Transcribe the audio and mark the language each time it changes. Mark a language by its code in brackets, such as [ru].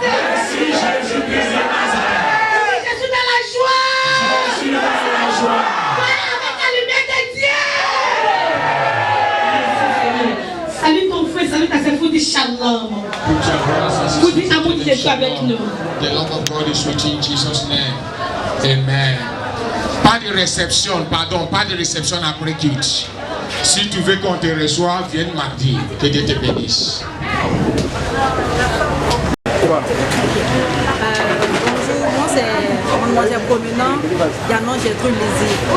[fr] Merci Jésus-Christ de Nazareth. Je suis dans la joie. Je suis dans la joie. Avec la lumière de Dieu. Salut ton frère, salut ta sœur, vous dites shalom. Vous dites amour de Jésus avec nous. [en] The love of God is with you in Jesus' name. Amen. [fr] Pas de réception, pardon, pas de réception après culte. Si tu veux qu'on te reçoive, viens mardi. Que Dieu te bénisse. Bonjour, moi c'est Mademoiselle Promenant, Yanon Gertrude Lézy.